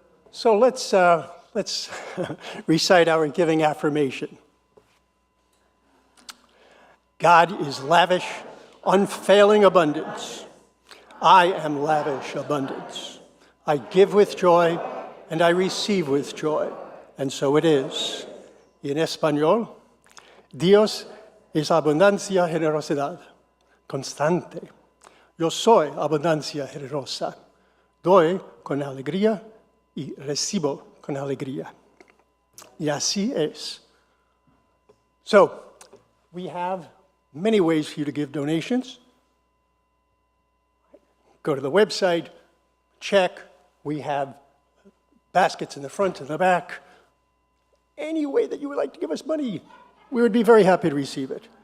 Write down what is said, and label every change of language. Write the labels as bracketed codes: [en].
[en] So let's recite our giving affirmation. God is lavish, unfailing abundance. I am lavish abundance. I give with joy, and I receive with joy. And so it is. [es] En español, Dios es abundancia, generosidad, constante. Yo soy abundancia generosa. Doy con alegría y recibo con alegría. Y así es. [en] So, we have many ways for you to give donations. Go to the website, check. We have baskets in the front and the back. Any way that you would like to give us money, we would be very happy to receive it.